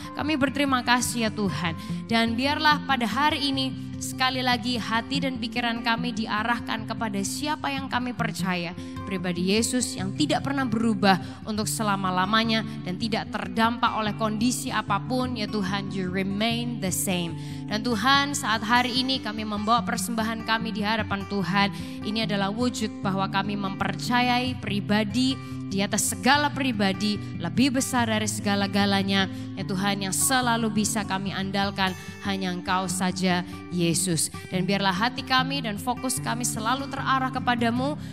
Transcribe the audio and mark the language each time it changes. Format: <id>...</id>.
<id>Kami berterima kasih ya Tuhan. Dan biarlah pada hari ini sekali lagi hati dan pikiran kami diarahkan kepada siapa yang kami percaya. Pribadi Yesus yang tidak pernah berubah untuk selama-lamanya dan tidak terdampak oleh kondisi apapun. Ya Tuhan,</id> <en>you remain the same.</en> <id>Dan Tuhan, saat hari ini kami membawa persembahan kami di hadapan Tuhan. Ini adalah wujud bahwa kami mempercayai pribadi di atas segala pribadi lebih besar dari segala-galanya. Ya Tuhan, yang selalu bisa kami andalkan hanya Engkau saja Yesus. Dan biarlah hati kami dan fokus kami selalu terarah kepadamu.</id>